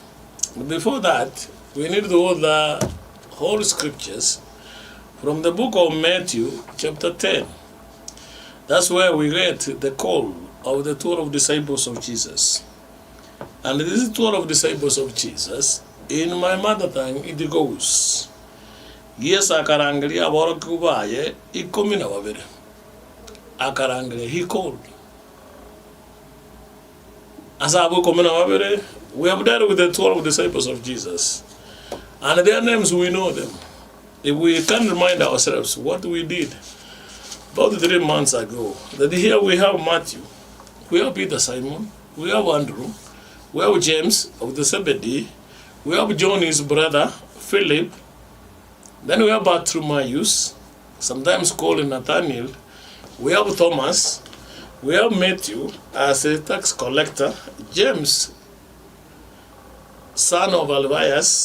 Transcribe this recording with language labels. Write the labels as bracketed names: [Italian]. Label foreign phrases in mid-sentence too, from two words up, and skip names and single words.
[English] Before that, we need to hold the whole scriptures from the book of Matthew, chapter 10. That's where we read the call of the 12 disciples of Jesus. And this is 12 disciples of Jesus. In my mother tongue, it goes, yes, [Gusii] akarangalia borokubaye, ikomina wabere. Akarangalia, [English] he called. [Gusii] Asabu komina wabere. [English] We have dealt with the 12 disciples of Jesus, and their names we know them. If we can remind ourselves what we did about 3 months ago, that here we have Matthew, we have Peter Simon, we have Andrew, we have James of the Zebedee, we have John his brother, Philip, then we have Bartholomew, sometimes called Nathaniel, we have Thomas, we have Matthew as a tax collector, James, son of Alphaeus.